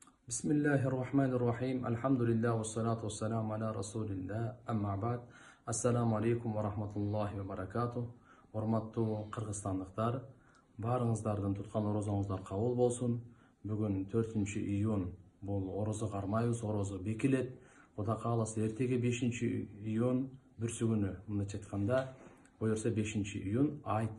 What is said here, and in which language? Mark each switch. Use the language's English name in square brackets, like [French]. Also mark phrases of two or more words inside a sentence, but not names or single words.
[Arabic] بسم الله الرحمن الرحيم الحمد لله والصلاة والسلام على رسول الله. أما بعد. السلام عليكم ورحمة الله وبركاته. [Kyrgyz] Hormаттуу кыргызстандыктар, баарыңыздардын туткан орозоңуздар кабыл болсун. Бүгүн 4-iyun бул орозо кармайбыз, орозо бекилет. Кудай кааласа эртеге 5-iyun бүрсү күнү, мындайча айтканда, буюрса 5-iyun айт.